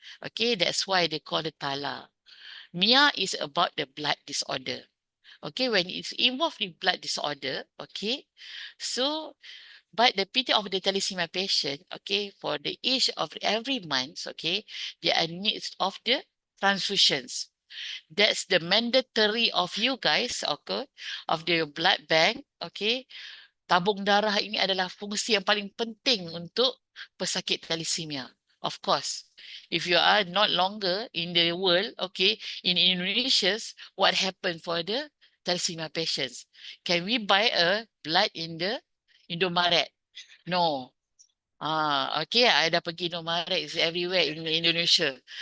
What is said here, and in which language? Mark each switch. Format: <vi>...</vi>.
<en>Okay, that's why they call it thala. Mia is about the blood disorder. Okay, when it's involved in blood disorder, okay, so But the pity of the thalassemia patient, okay, for the age of every month, okay, there are needs of the transfusions. That's the mandatory of you guys, okay, of the blood bank, okay.</en> <ms>Tabung darah ini adalah fungsi yang paling penting untuk pesakit thalassemia.</ms> <en>Of course, if you are not longer in the world, okay, in Indonesia, what happened for the thalassemia patients? Can we buy a blood in the Indomaret? No. Okay, I</en> <ms>dah pergi</ms> <en>Indomaret, it's everywhere in Indonesia.</en>